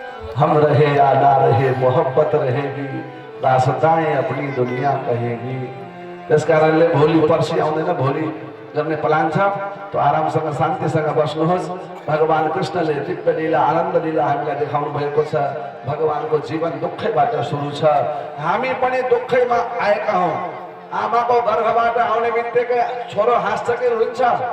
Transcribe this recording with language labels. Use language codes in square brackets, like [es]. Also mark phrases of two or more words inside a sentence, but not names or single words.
[hi] हम रहे या ना रहे मोहब्बत रहेगी, दासताएं अपनी दुनिया कहेगी। [ne] इस कारणले भोलि पर्सि आउँदैन, भोलि गर्ने प्लान छ। तो आरामसँग शान्तिसँग बस्नुहोस्। भगवान कृष्णले दिव्य लीला आनन्द लीला हामीलाई देखाउनु भएको छ। भगवानको जीवन दुःखैबाट सुरु छ। हामी पनि दुःखैमा आएका हौं। आमाको गर्भबाट आउने बित्तिकै छोरो हाँस्छ कि रुन्छ?